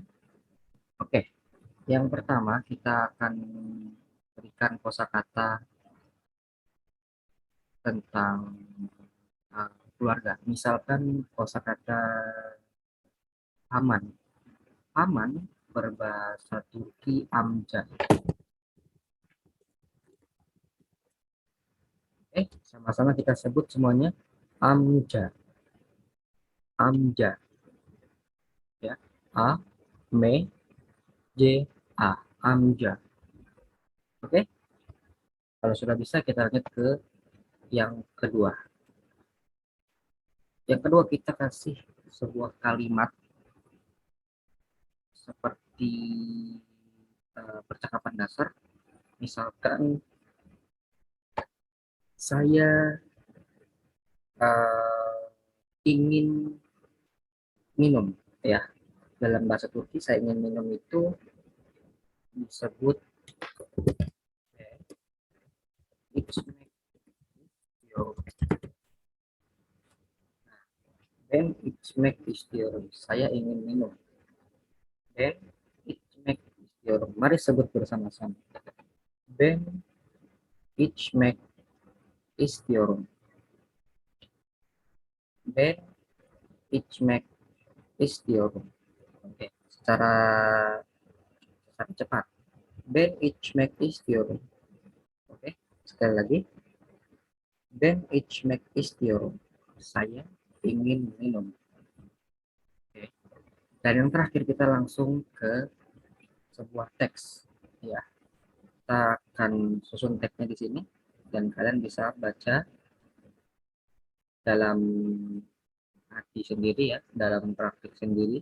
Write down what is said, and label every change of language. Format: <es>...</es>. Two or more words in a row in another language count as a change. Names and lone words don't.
<id>Oke, yang pertama kita akan berikan kosakata tentang keluarga. Misalkan kosakata aman. Aman berbahasa Turki amca. Sama-sama kita sebut semuanya amca. Amca. Ya. A, me, j, a. Amca. Oke? Kalau sudah bisa kita lanjut ke yang kedua. Yang kedua kita kasih sebuah kalimat seperti percakapan dasar. Misalkan saya uh, ingin minum, ya. Dalam bahasa Turki saya ingin minum itu disebut</id> <tr>ben içmek istiyorum.</tr> <id>Saya ingin minum.</id> <tr>Ben içmek istiyorum.</tr> <id>Mari sebut bersama-sama.</id> <tr>Ben içmek istiyorum. Ben içmek istiyorum.</tr> <id>Oke, secara cepat.</id> <tr>Ben içmek istiyorum.</tr> <id>Oke, sekali lagi.</id> <tr>Ben içmek istiyorum.</tr> <id>Saya ingin minum. Oke. Dan yang terakhir kita langsung ke sebuah teks. Ya, kita akan susun teksnya di sini dan kalian bisa baca dalam hati sendiri ya, dalam praktik sendiri.</id>